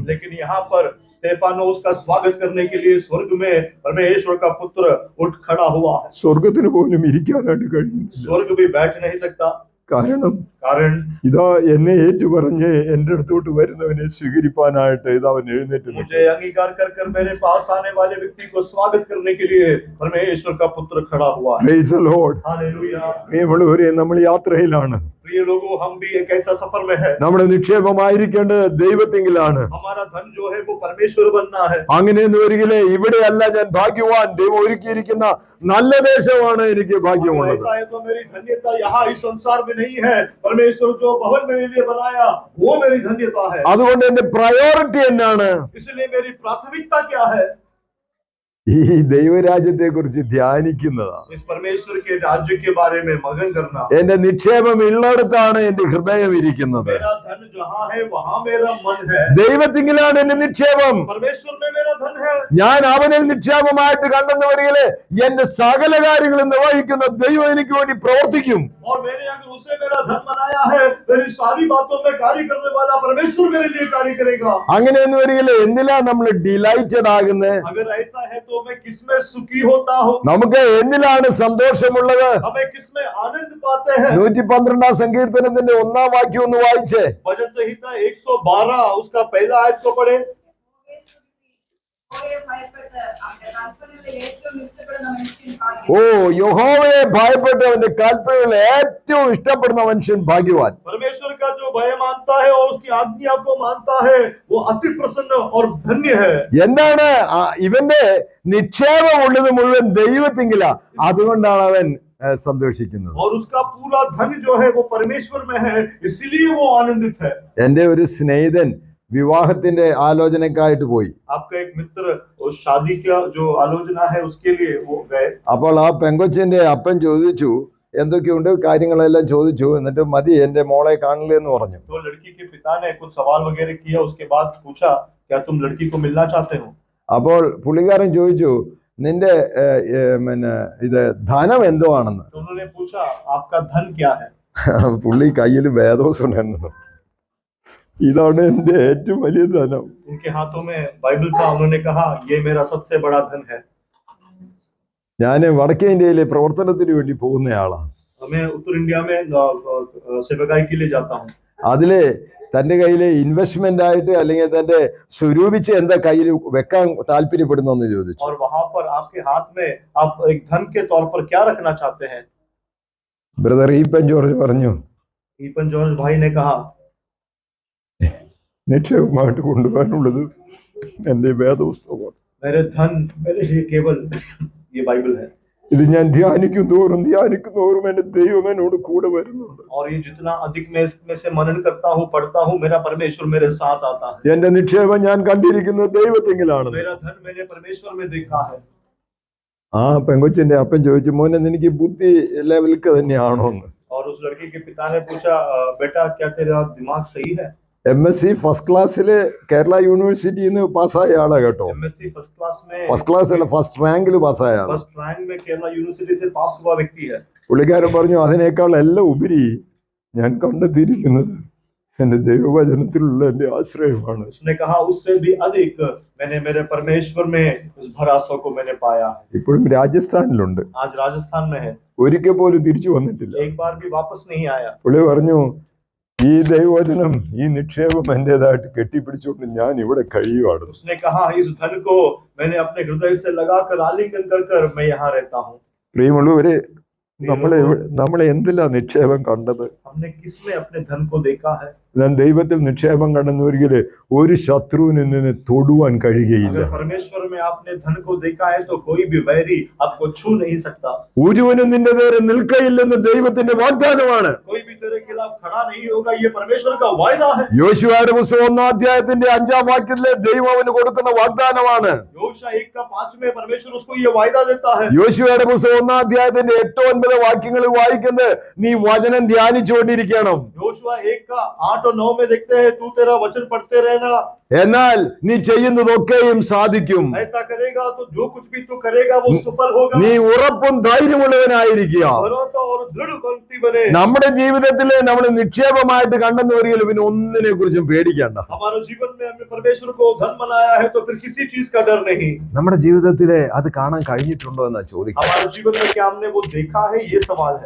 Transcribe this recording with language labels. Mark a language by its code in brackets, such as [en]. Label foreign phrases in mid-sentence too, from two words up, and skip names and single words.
[hi] लेकिन यहाँ पर स्तेफानोस का स्वागत करने के लिए स्वर्ग में परमेश्वर का पुत्र उठ खड़ा हुआ है। [ml] സ്വർഗത്തിന് പോലും ഇരിക്കാനായിട്ട് കഴിയുന്നില്ല. [hi] स्वर्ग भी बैठ नहीं सकता, [ml] കാരണം [hi] कारण [ml] ഇതാ എന്നെ ഏറ്റുപറഞ്ഞ് എന്റെ അടുത്തോട്ട് വരുന്നവനെ സ്വീകരിപ്പാനായിട്ട് ഇതാ അവൻ എഴുന്നേറ്റ് നിൽക്കുന്നു. [hi] मुझे अंगीकार कर कर मेरे पास आने वाले व्यक्ति को स्वागत करने के लिए परमेश्वर का पुत्र खड़ा हुआ है। [en] Praise the Lord. [hi] हालेलुया। [ml] പ്രിയമുള്ളവരെ, നമ്മൾ യാത്രയിലാണ്. [hi] प्रिय लोगों, हम भी एक ऐसा सफर में है। [ml] നമ്മുടെ നിക്ഷേപമായിരിക്കേണ്ടത് ദൈവത്തിങ്കിലാണ്. [hi] हमारा धन जो है वो परमेश्वर बनना है। [ml] അങ്ങനെയെന്ന് വരികിലേ ഇവിടെയല്ല ഞാൻ ഭാഗ്യവാൻ, ദൈവം ഒരുക്കിയിരിക്കുന്ന നല്ല ദേശമാണ് എനിക്ക് ഭാഗ്യമുള്ളത്. [hi] ऐसा है तो मेरी धन्यता यहाँ इस संसार में नहीं है, परमेश्वर जो भवन मेरे लिए बनाया वो मेरी धन्यता है। [ml] അതുകൊണ്ട് എന്റെ പ്രയോറിറ്റി എന്നാണ്? [hi] इसलिए मेरी प्राथमिकता क्या है? [ml] ഈ ദൈവരാജ്യത്തെ കുറിച്ച് ധ്യാനിക്കുന്നതാണ്. [hi] इस परमेश्वर के राज्य के बारे में मगन करना। [ml] എന്റെ നിക്ഷേപം ഉള്ളിടത്താണ് എന്റെ ഹൃദയം ഇരിക്കുന്നത്. [hi] मेरा धन जहाँ है वहाँ मेरा मन है। [ml] ദൈവത്തിങ്കിലാണ് എന്റെ നിക്ഷേപം. [hi] परमेश्वर में मेरा धन है। [ml] ഞാൻ അവനിൽ നിക്ഷേപമായിട്ട് കണ്ടെന്ന് വരികില് എന്റെ സകല കാര്യങ്ങളും നിർവഹിക്കുന്ന ദൈവം എനിക്ക് വേണ്ടി പ്രവർത്തിക്കും. [hi] और मैंने अगर उसे मेरा धन बनाया है, मेरी सारी बातों में कार्य करने वाला परमेश्वर मेरे लिए कार्य करेगा। [ml] അങ്ങനെയെന്ന് വരികില് എന്തിലാ നമ്മൾ ഡിലൈറ്റഡ് ആകുന്നത്? [hi] अगर ऐसा है तो तो मैं किसमें सुखी होता हूँ, [ml] നമുക്ക് എന്നിലാണ് സന്തോഷമുള്ളത്? [hi] हमें किसमें आनंद पाते हैं। [ml] 112 സങ്കീർത്തനത്തിന്റെ 1-ാം വാക്യം ഒന്ന് വായിച്ചേ. [hi] भजन संहिता 112 उसका पहला आयत को पढ़े। [ml] ഓ, യഹോവയെ ഭയപ്പെട്ട് അവന്റെ കൽപ്പനകൾ ഏറ്റവും ഇഷ്ടപ്പെടുന്ന മനുഷ്യൻ ഭാഗ്യവാൻ. [hi] परमेश्वर का जो भय मानता है और उसकी आज्ञा को मानता है वो अति प्रसन्न और धन्य है। [ml] എന്താണ് ഇവന്റെ നിക്ഷേപമുള്ളത് മുഴുവൻ ദൈവത്തിങ്കിലാ, അതുകൊണ്ടാണ് അവൻ സന്തോഷിക്കുന്നത്. [hi] और उसका पूरा धन जो है वो परमेश्वर में है, इसीलिए वो आनंदित है। [ml] എന്റെ ഒരു സ്നേഹിതൻ വിവാഹത്തിന്റെ ആലോചനക്കായിട്ട് പോയി. [hi] आपका एक मित्र उस शादी का जो आलोचना है उसके लिए वो गए। [ml] അപ്പോൾ ആ പെങ്കൊച്ചിന്റെ അപ്പൻ ചോദിച്ചു, എന്തൊക്കെയുണ്ട് കാര്യങ്ങളെല്ലാം ചോദിച്ചു. എന്നിട്ട് മതി എന്റെ മോളെ കാണില്ലെന്ന് പറഞ്ഞു. [hi] तो लड़की के पिता ने कुछ सवाल वगैरह किया, उसके बाद पूछा क्या तुम लड़की को मिलना चाहते हो। [ml] അപ്പോൾ പുള്ളിക്കാരൻ ചോദിച്ചു, നിന്റെ പിന്നെ ഇത് ധനം എന്തോ ആണെന്ന്. [hi] तो उन्होंने पूछा आपका धन क्या है। [ml] പുള്ളി കയ്യിൽ വേദോസ് ഉണ്ടായിരുന്നു. ഇതാണ് എന്റെ ഏറ്റവും വലിയ ധനം. [hi] उनके हाथों में बाइबल था। उन्होंने कहा ये मेरा सबसे बड़ा धन है। [ml] ഞാൻ വടക്കേ ഇന്ത്യയിലെ പ്രവർത്തനത്തിന് വേണ്ടി പോകുന്നയാളാണ്. [hi] मैं उत्तर इंडिया में सेवकाई के लिए जाता हूँ। [ml] അതിലെ തന്റെ കയ്യിലെ ഇൻവെസ്റ്റ്മെന്റ് ആയിട്ട് അല്ലെങ്കിൽ തന്റെ സ്വരൂപിച്ച് എന്താ കയ്യിൽ വെക്കാൻ താല്പര്യപ്പെടുന്നു എന്ന് ചോദിച്ചു. [hi] और वहां पर आपके हाथ में आप एक धन के तौर पर क्या रखना चाहते हैं। [ml] ബ്രദർ ഈപ്പൻ ജോർജ് പറഞ്ഞു, [hi] ईपन जॉर्ज भाई ने कहा [ml] നിക്ഷേപമായിട്ട് കൊണ്ടുപോകാനുള്ളത് എന്റെ വേദപുസ്തകമാണ്. [hi] मेरे धन मेरे लिए केवल ये बाइबल है। [ml] ഇത് ഞാൻ ധ്യാനിക്കും തോറും എന്റെ ദൈവം എന്നോട് കൂടെ വരുന്നുണ്ട്. [hi] और ये जितना अधिक मैं इसमें से मनन करता हूँ, पढ़ता हूँ, मेरा परमेश्वर मेरे साथ आता है। [ml] എന്റെ നിക്ഷേപം ഞാൻ കണ്ടിരിക്കുന്നത് ദൈവത്തെങ്കിലാണ്. [hi] मेरा धन मैंने परमेश्वर में देखा है। [ml] ആ പെങ്കൊച്ചിന്റെ അപ്പൻ ചോദിച്ചു, മോനെ നിനക്ക് ബുദ്ധി ലെവലിക്ക് തന്നെയാണോ എന്ന്. [hi] और उस लड़की के पिता ने पूछा बेटा क्या तेरा दिमाग सही है। [ml] MSc [en] first class [ml] കേരള യൂണിവേഴ്സിറ്റിയിൽ നിന്ന് പാസ്സായ ആളാ കേട്ടോ. [hi] MSc [en] first class [hi] में, [en] first class [ml] അല്ല, [en] first rank [ml] പാസ്സായ ആളാ. [en] first rank [hi] में केरला यूनिवर्सिटी से पास हुआ व्यक्ति है। [ml] പുള്ളിക്കാരൻ പറഞ്ഞു, അതിനേക്കാൾ എല്ലാം ഉപരി ഞാൻ കണ്ടെത്തിയിരിക്കുന്നത് എന്റെ ദൈവവചനത്തിലുള്ള എന്റെ ആശ്രയമാണ്. [hi] उसने कहा उससे भी अधिक मैंने मेरे परमेश्वर में उस भरोसा को मैंने पाया है। [ml] ഇപ്പോഴും രാജസ്ഥാനിലുണ്ട്. [hi] आज राजस्थान में है, [ml] ഒരിക്കൽ പോലും തിരിച്ചു വന്നിട്ടില്ല. [hi] एक बार भी वापस नहीं आया। [ml] പുള്ളി പറഞ്ഞു, ഈ ദൈവവചനം ഈ നിക്ഷേപം എന്റേതായിട്ട് കെട്ടിപ്പിടിച്ചുകൊണ്ട് ഞാൻ ഇവിടെ കഴിയുവാണ്. [hi] उसने कहा इस धन को मैंने अपने हृदय से लगाकर आलिंगन कर मैं यहाँ रहता हूँ। [ml] പ്രിയമുള്ളവരെ, നമ്മളെ എന്തിലാ നിക്ഷേപം കണ്ടത്? [hi] हमने किसमें अपने धन को देखा है। [ml] ഞാൻ ദൈവത്തിൽ നിക്ഷേപം കണ്ടെന്നൊരിക്കൽ ഒരു ശത്രുവിന് നിന്നെ തൊടുവാൻ കഴിയുകയില്ല. [hi] अगर परमेश्वर में आपने धन को देखा है तो कोई भी वैरी आपको छू नहीं सकता। [ml] ഒരുവനും നിന്റെ നേരെ നിൽക്കയില്ലെന്ന് ദൈവത്തിന്റെ വാഗ്ദാനമാണ്. [hi] कोई भी तेरे खिलाफ खड़ा नहीं होगा, ये परमेश्वर का वायदा है। [ml] യോശുവയുടെ പുസ്തകം 1-ാം അധ്യായത്തിന്റെ 5-ാം വാക്യത്തിലെ ദൈവം അവന് കൊടുക്കുന്ന വാഗ്ദാനമാണ്. [hi] योशुआ 1 का 5 में परमेश्वर उसको ये वायदा देता है। [ml] യോശുവയുടെ പുസ്തകം 1-ാം അധ്യായത്തിന്റെ 8-9 വാക്യങ്ങളിൽ വായിക്കുന്നത് നീ വചനം ധ്യാനിച്ചുകൊണ്ടിരിക്കണം. [hi] योशुआ 1 का 8 और 9 में देखते हैं तू तेरा वचन पढ़ते रहना, [ml] എന്നാൽ നീ ചെയ്യുന്നതൊക്കെയും സാധിക്കും. [hi] ऐसा करेगा तो जो कुछ भी तू करेगा वो सफल होगा। [ml] നീ ഉറപ്പും ധൈര്യമുള്ളവനായിരിക്കുക. [hi] भरोसा और दृढ़ पंक्ति बने। [ml] നമ്മുടെ ജീവിതത്തില് നമ്മൾ നിക്ഷേപമായിട്ട് കണ്ടെന്ന് വരികയില്ല, പിന്നെ ഒന്നിനെ കുറിച്ചും പേടിക്കേണ്ട. [hi] हमारे जीवन में हमने परमेश्वर को धन बनाया है तो फिर किसी चीज का डर नहीं। [ml] നമ്മുടെ ജീവിതത്തില് അത് കാണാൻ കഴിഞ്ഞിട്ടുണ്ടോ എന്നാ ചോദിക്കുക. [hi] हमारे जीवन में क्या हमने वो देखा है, ये सवाल है।